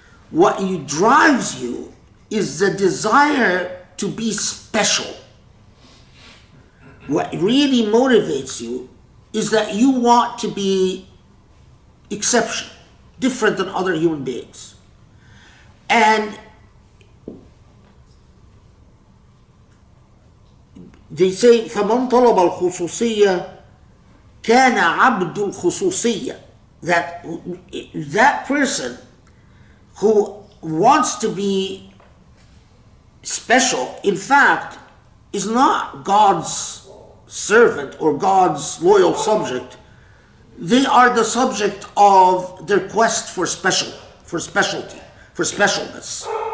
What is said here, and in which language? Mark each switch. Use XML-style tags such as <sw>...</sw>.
<en>What drives you is the desire to be special. What really motivates you is that you want to be exceptional, different than other human beings. And they say</en> <ar>فَمَنْ طَلَبَ الْخُصُوصِيَّةِ كَانَ عَبْدُ الْخُصُوصِيَّةِ.</ar> <en>That person who wants to be special, in fact, is not God's servant or God's loyal subject. They are the subject of their quest for specialty, for specialness.</en>